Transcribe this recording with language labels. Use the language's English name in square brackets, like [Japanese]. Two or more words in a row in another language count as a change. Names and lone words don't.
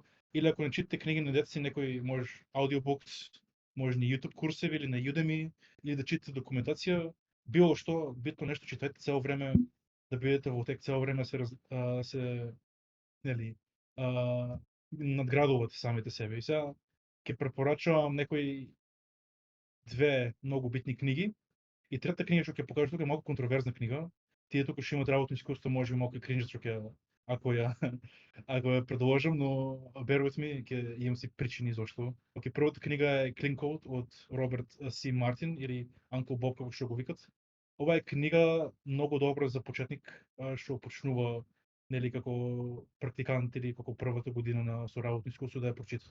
[Macedonian] Или ако не читате книги, најдете си некој, можеш аудиобукс, може на YouTube курсеви или на Udemy, или да читате документација, било што, битно нешто читате цело време, да бидете во тек цело време се нели надградувате самите себе. И сега ќе препорачувам некои две многу битни книги. И трета книга што ќе покажам тука е малку контроверзна книга. Тие тука што имат работно искуство може би малку кринж што ќе ако ја предложам, но [English] bear with me, [Macedonian] ќе имам си причини зошто. Океј, првата книга е Clean Code од Роберт С. Мартин или Uncle Bob како што го викат. Ова е книга многу добра за почетник што почнува нели како практикант или како првата година на со работно искуство да ја прочита.